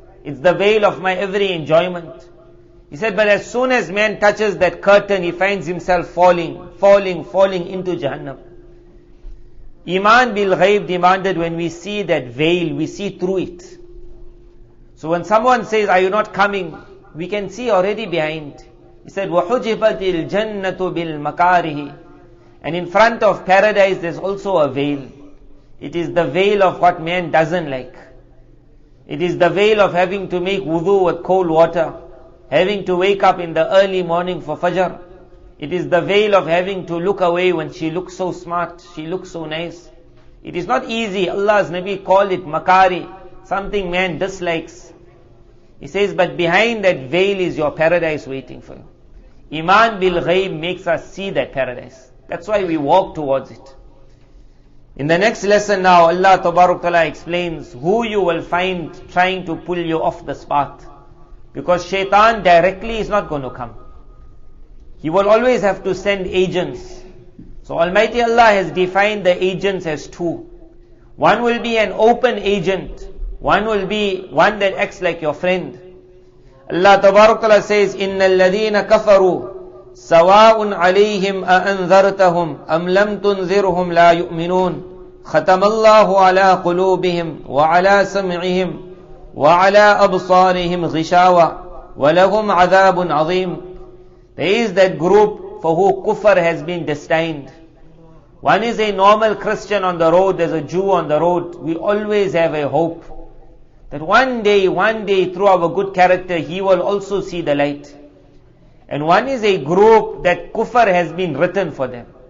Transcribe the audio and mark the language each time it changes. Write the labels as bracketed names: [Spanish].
[English] It's the veil of my every enjoyment. He said, but as soon as man touches that curtain, he finds himself falling into Jahannam. Iman bil ghaib demanded when we see that veil, we see through it. So when someone says, are you not coming? We can see already behind. He said, [Arabic] وَحُجِبَتِ الْجَنَّةُ بِالْمَكَارِهِ. [English] And in front of paradise there's also a veil. It is the veil of what man doesn't like. It is the veil of having to make wudu with cold water. Having to wake up in the early morning for Fajr. It is the veil of having to look away when she looks so smart, she looks so nice. It is not easy. Allah's Nabi called it makari, something man dislikes. He says, but behind that veil is your paradise waiting for you. Iman bil ghaib makes us see that paradise. That's why we walk towards it. In the next lesson now, Allah Tabarak Ta'ala explains who you will find trying to pull you off this path. Because shaitan directly is not going to come. He will always have to send agents. So Almighty Allah has defined the agents as 2. One will be an open agent. One will be one that acts like your friend. Allah Tabarak Ta'ala says, [Arabic] إِنَّ الَّذِينَ كَفَرُوا سَوَاءٌ عَلَيْهِمْ أَأَنذَرْتَهُمْ أَمْ لَمْ تُنذِرْهُمْ لَا يُؤْمِنُونَ خَتَمَ اللَّهُ عَلَى قُلُوبِهِمْ وَعَلَى سَمْعِهِمْ وَعَلَى أَبْصَارِهِمْ غِشَاوَةٌ وَلَهُمْ عَذَابٌ عَظِيمٌ. [English] There is that group for who kufr has been destined. One is a normal Christian on the road, there's a Jew on the road. We always have a hope that one day through our good character, he will also see the light. And one is a group that kufr has been written for them.